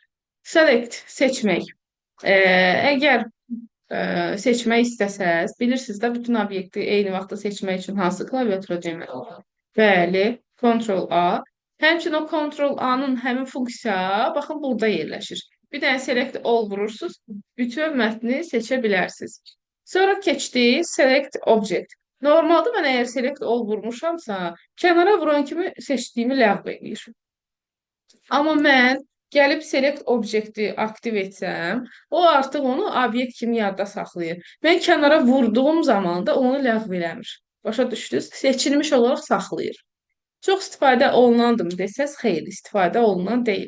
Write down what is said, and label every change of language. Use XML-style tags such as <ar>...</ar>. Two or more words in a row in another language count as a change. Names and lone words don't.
<az>Select, seçmək. Əgər seçmək istəsəz, bilirsiniz də bütün obyekti eyni vaxtda seçmək üçün hansı klaviatura düyməsi? Bəli, Ctrl-A. Həmçinin o Ctrl-A-nın həmin funksiya, baxın, burada yerləşir. Bir dənə</az> <en>select all</en> <az>vurursunuz, bütün mətni seçə bilərsiniz. Sonra keçdik</az> <en>select object.</en> <az>Normalda mən əgər</az> <en>select all</en> <az>vurmuşamsa, kənara vuran kimi seçdiyimi ləğv edir. Amma mən gəlib select objekti aktiv etsəm, o artıq onu obyekt kimi yadda saxlayır. Mən kənara vurduğum zaman da onu ləğv eləmir. Başa düşdünüz? Seçilmiş olaraq saxlayır. Çox istifadə olunandır desəz, xeyr, istifadə olunan deyil.</az>